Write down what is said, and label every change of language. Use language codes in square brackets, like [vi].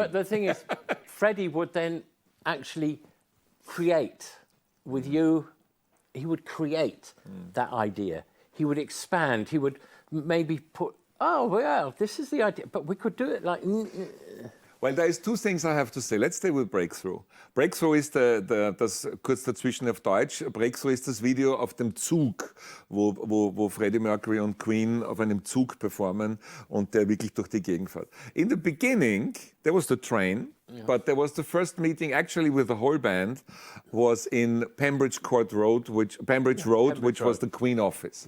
[en] But the thing is, Freddie would then actually create with you. He would create that idea. He would expand. He would maybe put, oh well, this is the idea, but we could do it like. Well, there's two things I have to say. Let's stay with Breakthrough. [de] Breakthrough ist das kurz dazwischen auf Deutsch. Breakthrough ist das Video auf dem Zug, wo Freddie Mercury und Queen auf einem Zug performen und der wirklich durch die Gegend fährt. [en] In the beginning, there was the train, but there was the first meeting actually with the whole band was in Pembridge Road, which was the Queen office.